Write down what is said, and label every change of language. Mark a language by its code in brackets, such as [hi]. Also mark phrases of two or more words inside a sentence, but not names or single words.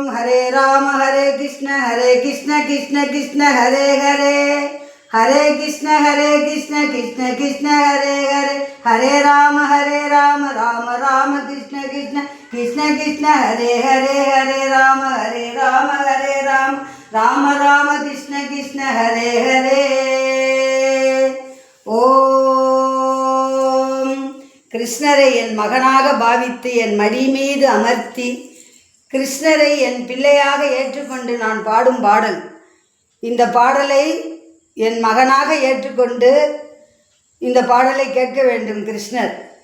[sa] हरे कृष्ण कृष्ण कृष्ण हरे हरे, हरे कृष्ण कृष्ण कृष्ण हरे हरे, हरे राम राम राम कृष्ण कृष्ण कृष्ण कृष्ण हरे हरे, हरे राम राम राम कृष्ण कृष्ण हरे हरे. [ta] ஓம் கிருஷ்ணரை என் மகனாக பாவித்து என் மடி மீது அமர்த்தி கிருஷ்ணரை என் பிள்ளையாக ஏற்றுக்கொண்டு நான் பாடும் பாடல். இந்த பாடலை என் மகனாக ஏற்றுக்கொண்டு இந்த பாடலை கேட்க வேண்டும் கிருஷ்ணர்.